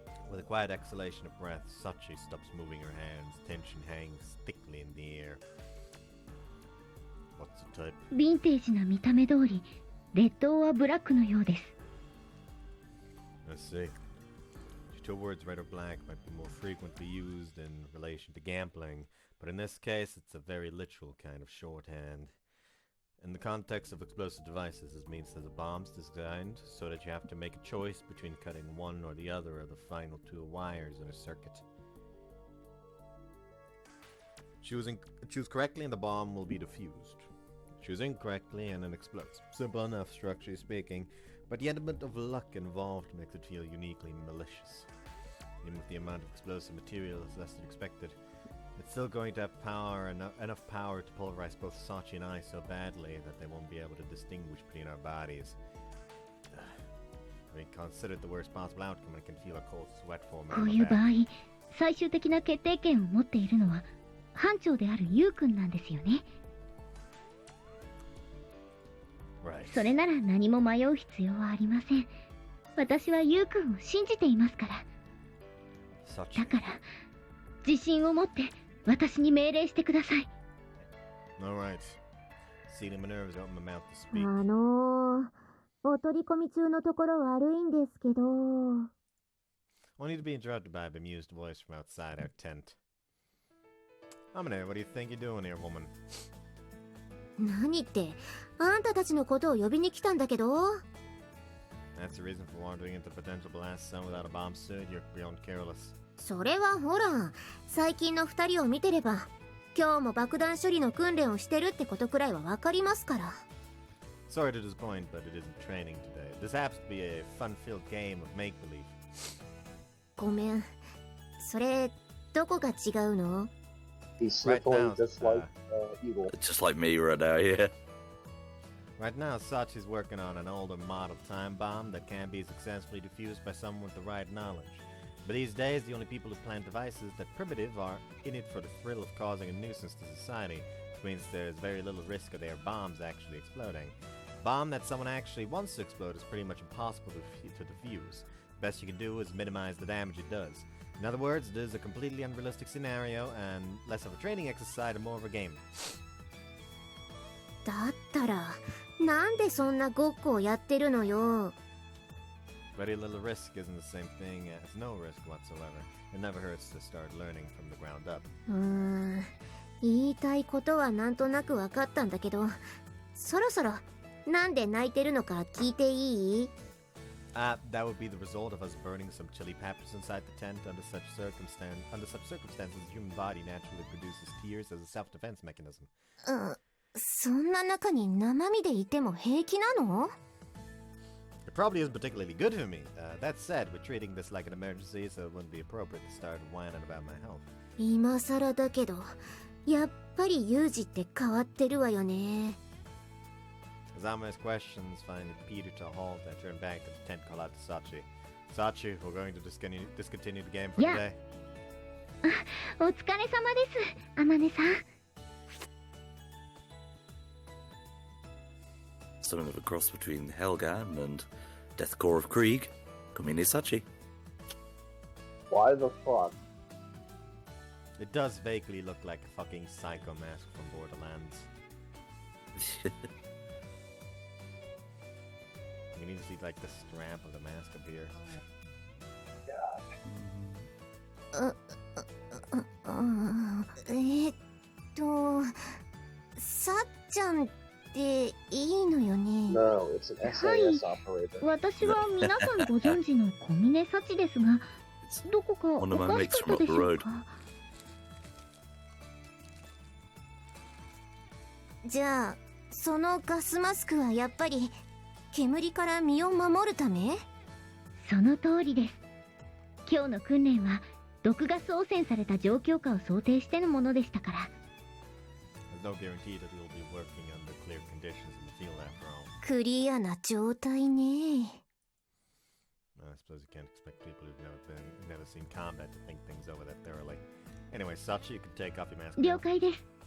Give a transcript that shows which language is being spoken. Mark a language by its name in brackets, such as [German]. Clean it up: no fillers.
[English] With a quiet exhalation of breath, Sachi stops moving her hands. Tension hangs thickly in the air. What's the type? [Japanese] ヴィンテージな見た目通り、レッドオアブラックのようです。 [English] I see. The two words red or black might be more frequently used in relation to gambling, but in this case it's a very literal kind of shorthand. In the context of explosive devices, this means that the bomb's designed so that you have to make a choice between cutting one or the other of the final two wires in a circuit. Choose correctly and the bomb will be defused. Choose incorrectly and it explodes. Simple enough, structurally speaking, but the element of luck involved makes it feel uniquely malicious. Even if the amount of explosive material is less than expected, it's still going to have enough power to pulverize both Sachi and I so badly that they won't be able to distinguish between our bodies. I mean, consider the worst possible outcome and can feel a cold sweat forming on my back. [Japanese] こういう場合、最終的な決定権を持っているのは班長であるユウ君なんですよね。それなら何も迷う必要はありません。私はユウ君を信じていますから。だから、自信を持って私に命令してください。お取り込み中のところ悪いんですけど。 [English] only to be interrupted by a bemused voice from outside our tent. Amane, what do you think you're doing here, woman? [Japanese] 何って、あんたたちのことを呼びに来たんだけど。 [English] That's the reason for wandering into the potential blast zone without a bomb suit. You're beyond careless. [Japanese] それはほら、最近の二人を見てれば、今日も爆弾処理の訓練をしてるってことくらいはわかりますから。 [English] Sorry to disappoint, but it isn't training today. This happens to be a fun-filled game of make-believe. [Japanese] ごめん。それ、どこが違うの？ [English] He's Right sniffling now, just like evil. Just like me right now, yeah. Right now, Sachi's working on an older model time bomb that can be successfully defused by someone with the right knowledge. But these days, the only people who plant devices that primitive are in it for the thrill of causing a nuisance to society, which means there's very little risk of their bombs actually exploding. A bomb that someone actually wants to explode is pretty much impossible to defuse. The best you can do is minimize the damage it does. In other words, it is a completely unrealistic scenario and less of a training exercise and more of a game. [Japanese] だったら、なんでそんなごっこをやってるのよ。 [English] Very little risk isn't the same thing as no risk whatsoever. It never hurts to start learning from the ground up. [Japanese] 言いたいことはなんとなくわかったんだけど、そろそろなんで泣いてるのか聞いていい？ [English] That would be the result of us burning some chili peppers inside the tent. Under such circumstances, the human body naturally produces tears as a self-defense mechanism. [Japanese] そんな中に生身でいても平気なの？ [English] It probably isn't particularly good for me. That said, we're treating this like an emergency, so it wouldn't be appropriate to start whining about my health. [Japanese] 今更だけど、やっぱりユージって変わってるわよね。 [English] As Amane's questions finally petered to a halt, I turned back to the tent, call out to Sachi. Sachi, we're going to discontinue the game for today. [Japanese] お疲れ様です、あまねさん。 [English] Something of a cross between Helgan and Deathcore of Krieg. Komine Sachi. Why the fuck? It does vaguely look like a fucking psycho mask from Borderlands. You need to see like the strap of the mask up here. God. [Japanese] さっちゃんっていいのよね。 [English] No, it's an SAS operator. [Japanese] 私は皆さんご存知の小峰幸ですが、どこかおかしかったでしょうか？じゃあ、そのガスマスクはやっぱり煙から身を守るため？その通りです。今日の訓練は毒ガス汚染された状況下を想定してのものでしたから。 [English] There's no guarantee that we'll be working under clear conditions in the field after all. [Japanese] クリアな状態ね。 [English] I suppose you can't expect people who've never seen combat to think things over that thoroughly. Anyway, Sachi, you can take off your mask. [Japanese] 了解です。